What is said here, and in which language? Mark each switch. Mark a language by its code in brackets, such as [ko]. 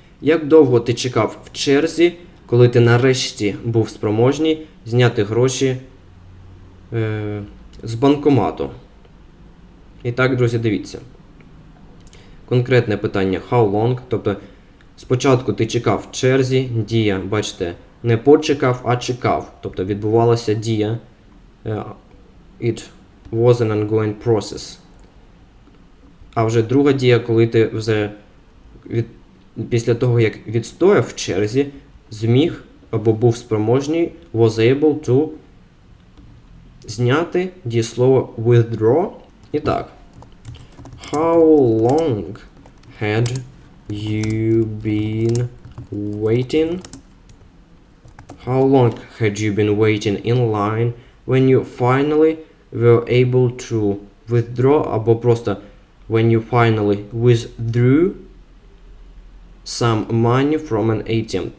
[uk] Як довго ти чекав в черзі, коли ти нарешті був спроможний зняти гроші з банкомату? І так, друзі, дивіться. Конкретне питання [en] how long, [uk] тобто спочатку ти чекав в черзі, дія, бачите, не почекав, а чекав. Тобто відбувалася дія. [en] It was an ongoing process. [uk] А вже друга дія, коли ти вже після того, як відстояв в черзі, зміг або був спроможний, [en] was able to [uk] зняти дієслово withdraw. І так. [en] How long had you been waiting? How long had you been waiting in line when you finally were able to withdraw, [uk] або просто [en] when you finally withdrew some money from an ATM?